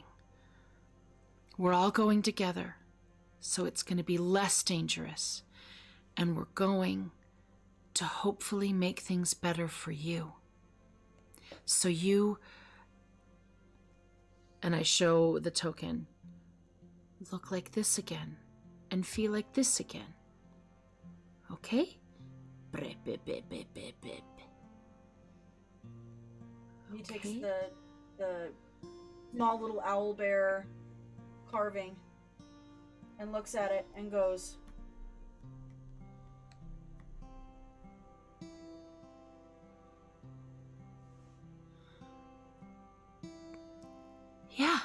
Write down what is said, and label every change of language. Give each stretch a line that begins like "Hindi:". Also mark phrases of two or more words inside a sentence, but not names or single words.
English: We're all going together, so it's going to be less dangerous. And we're going to hopefully make things better for you. So you, and I show the token, look like this again and feel like this again. Okay? Brip, bip, bip, bip, bip, bip. He takes Okay. the small little owl bear carving and looks at it and goes, Yeah.